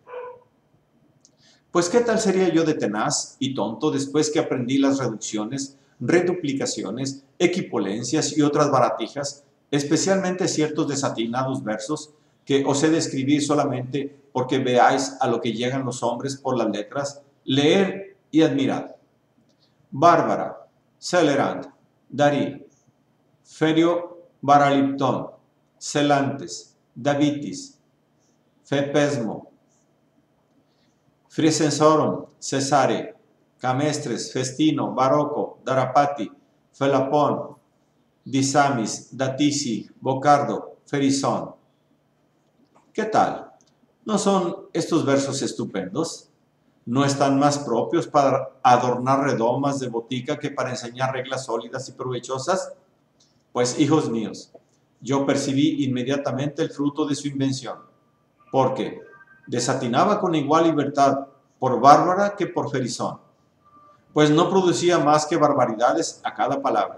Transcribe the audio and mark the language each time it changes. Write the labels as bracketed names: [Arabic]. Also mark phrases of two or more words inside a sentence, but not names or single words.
[Spanish] Pues qué tal sería yo de tenaz y tonto después que aprendí las reducciones, reduplicaciones, equipolencias y otras baratijas, especialmente ciertos desatinados versos que os he de escribir solamente porque veáis a lo que llegan los hombres por las letras, leer y admirar. Bárbara, Celerant, Darí, Ferio Baraliptón, Celantes, Davitis, Fepesmo, Frisensorum, Cesare, Camestres, Festino, Barocco, Darapati, Felapón, Disamis, Datisi, Bocardo, Ferizón. ¿Qué tal? ¿No son estos versos estupendos? ¿No están más propios para adornar redomas de botica que para enseñar reglas sólidas y provechosas? Pues, hijos míos, yo percibí inmediatamente el fruto de su invención, porque desatinaba con igual libertad por Bárbara que por Ferizón, pues no producía más que barbaridades a cada palabra.